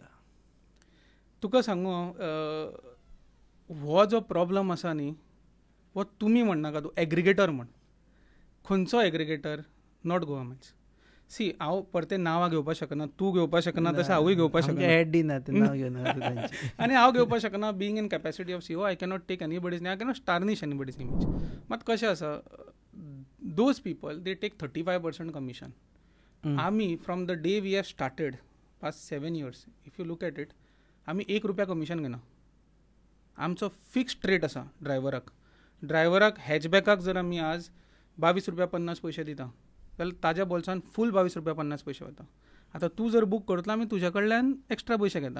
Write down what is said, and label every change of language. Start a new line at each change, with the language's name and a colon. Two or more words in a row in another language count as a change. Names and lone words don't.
Konkani: तुका सांगू हो जो प्रॉब्लम आसा न्ही, हो तुमी म्हणनाका, तूं एग्रिगेटर म्हण. खंयचो एग्रिगेटर? नॉट गोवा मायल्स. सी, हांव परतें नांवां घेवपाक शकना, तूं घेवपाक शकना, तशें हांवूय घेवपाक शकना, आनी हांव घेवपाक शकना.
English: being in capacity of CEO, I cannot take anybody's name, I cannot tarnish anybody's image.
Konkani: मात कशें आसा,
English: those people they take 35% commission. आमी from the day we have started past 7 years, if you look at it,
Konkani: आमी ₹1 कमिशन घेना. आमचो फिक्स्ड रेट आसा ड्रायव्हराक हॅचबॅकाक जर आमी आज ₹22.50 दिता जाल्यार ताज्या बोल्सान फूल ₹22.50 वता. आतां तूं जर बूक करतलो, आमी तुज्या कडल्यान एक्स्ट्रा पयशे घेता.